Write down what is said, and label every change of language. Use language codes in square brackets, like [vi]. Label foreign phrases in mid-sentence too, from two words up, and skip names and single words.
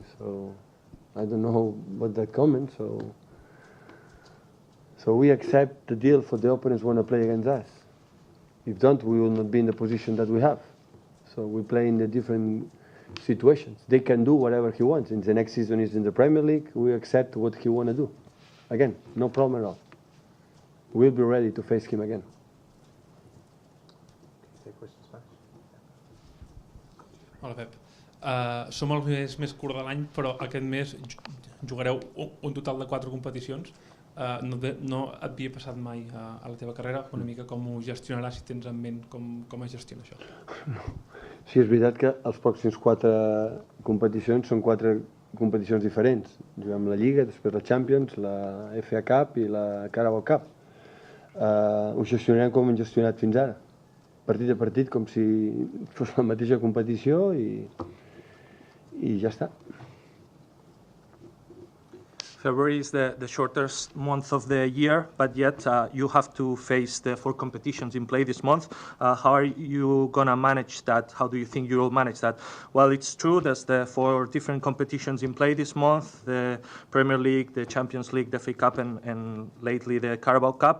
[en] So I don't know what that comment. So we accept the deal for the opponents want to play against us. If don't, we will not be in the position that we have. So we play in the different situations. They can do whatever he wants. In the next season is in the Premier League. We accept what he want to do. Again, no problem at all. We'll be ready to face him again. [ca] Hola, Pep. Som el mes més curt de l'any, però aquest mes jugareu un total de 4 competicions. No et havia passat mai a la teva carrera. Una mica com ho gestionaràs, si tens en ment com es gestiona això? No. Sí, és veritat que els pròxims 4 competicions són 4 competicions diferents. Juguem la Lliga, després la Champions, la FA Cup i la Carabao Cup. Ho gestionarem com hem gestionat fins ara. Partit a partit, com si fos la mateixa competició i ja està. [en] February is the shortest month of the year, but yet you have to face the 4 competitions in play this month. How are you going to manage that? How do you think you will manage that? Well, it's true there's the 4 different competitions in play this month, the Premier League, the Champions League, the FA Cup, and lately the Carabao Cup.